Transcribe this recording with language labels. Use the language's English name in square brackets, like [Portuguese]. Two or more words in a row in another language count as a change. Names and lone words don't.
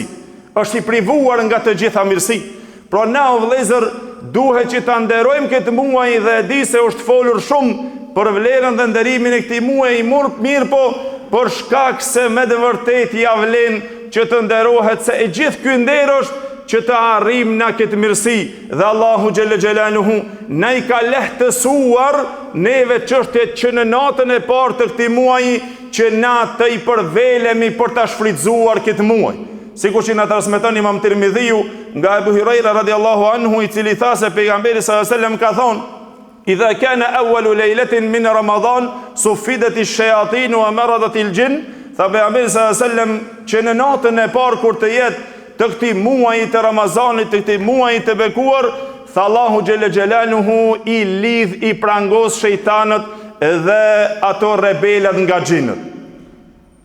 [Albanian] Është i privuar nga të gjitha mirësi. Pra na o vëllezër, duhet që ta nderojmë këtë muaj, dhe e di se është folur shumë për vlerën dhe nderimin e këtij muaji, mirë po për shkak se me të vërtetë ja vlen që të nderohet, se e gjithë ky nder është që të arrim na këtë mirësi, dhe Allahu [Arabic] جل جلاله [Albanian] na i ka lehtësuar neve çështjet që në natën e parë të këtij muaji që na të i përvelemi për ta shfrytzuar këtë muaj. Sikur që na transmeton Imam Tirmidhiu nga Abu Huraira [Arabic] رضي الله عنه, [Albanian] i cili tha se pejgamberi [Arabic] صلى الله عليه وسلم [Albanian] ka thonë: [Arabic] "إذا كان أول ليلة من رمضان صفدت الشياطين ومردة الجن." [Albanian] Tha pejgamberi [Arabic] صلى الله عليه وسلم [Albanian] që në natën e parë kur të jetë të këtij muaji të Ramazanit, të këtij muaji të bekuar, tha Allahu [Arabic] جل جلاله [Albanian] i lidh, i prangos shejtanët dhe ato rebelat nga xhinët.